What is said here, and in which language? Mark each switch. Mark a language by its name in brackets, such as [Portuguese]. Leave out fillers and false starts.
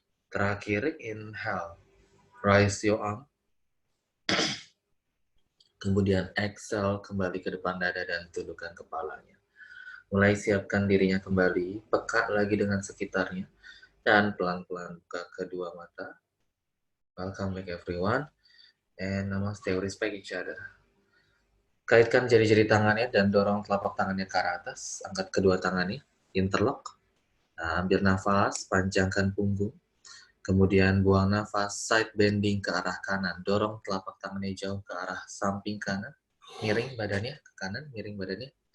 [English] Terakhir, inhale, raise your arm. [Indonesian] Kemudian exhale, kembali ke depan dada dan tundukkan kepalanya. Mulai siapkan dirinya kembali, peka lagi dengan sekitarnya, dan pelan-pelan buka kedua mata. [English] Welcome back everyone, and namaste, respect each other. [Indonesian] Kaitkan jari-jari tangannya dan dorong telapak tangannya ke arah atas, angkat kedua tangannya, interlock. Nah, ambil nafas, panjangkan punggung. Kemudian buang nafas, side bending ke arah kanan, dorong telapak tangannya jauh ke arah samping kanan, miring badannya ke kanan, miring badannya.